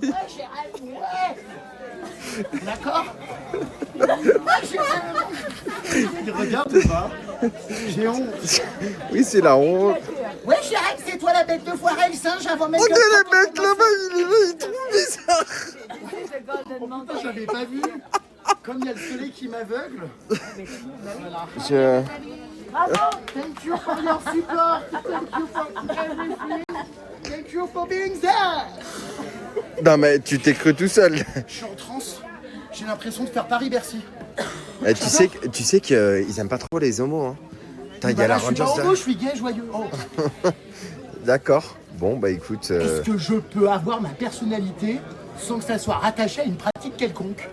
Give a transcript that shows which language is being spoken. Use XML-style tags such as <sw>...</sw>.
<fr>Ouais, Jérém, ouais. D'accord? Ouais, Jérém. Il regarde ou pas? J'ai honte. Oui, c'est la honte. Ouais, Jérém, c'est toi la bête de foire et le singe avant même. Oh, le mec là-bas, il trouve bizarre. J'avais pas vu. Comme il y a le soleil qui m'aveugle. Voilà. Bravo!</fr> <en>Thank you for your support. Thank you for everything. Thank you for being there.</en> <fr>Non mais tu t'es cru tout seul. Je suis en transe. J'ai l'impression de faire Paris-Bercy. Tu sais qu'ils aiment pas trop les homos. Hein. Putain, y a la je suis pas homo, je suis gay, joyeux. Oh. D'accord. Bon bah écoute. Est-ce que je peux avoir ma personnalité sans que ça soit rattaché à une pratique quelconque?</fr>